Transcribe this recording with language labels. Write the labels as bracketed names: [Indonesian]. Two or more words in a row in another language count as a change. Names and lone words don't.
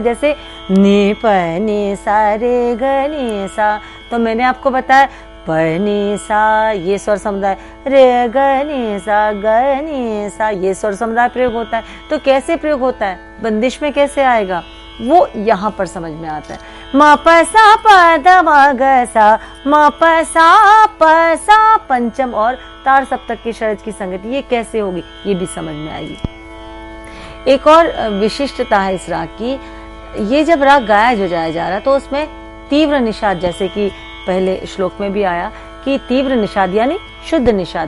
[Hindi] जैसे नी प नी सा रे ग नी सा, तो मैंने आपको बताया प नी सा ये स्वर समुदाय, रे ग नी सा ये स्वर समुदाय प्रयोग होता है। तो कैसे प्रयोग होता है, बंदिश में कैसे आएगा, वो यहाँ पर समझ में आता है। म प सा प द म ग सा, म प सा प सा पंचम और तार सप्तक की षड्ज की संगति ये कैसे होगी, ये भी समझ में आएगी। एक और विशिष्टता है इस राग की, ये जब राग गाया जो जाया जा रहा तो उसमें तीव्र निषाद, जैसे कि पहले श्लोक में भी आया कि तीव्र निषाद यानी शुद्ध निषाद।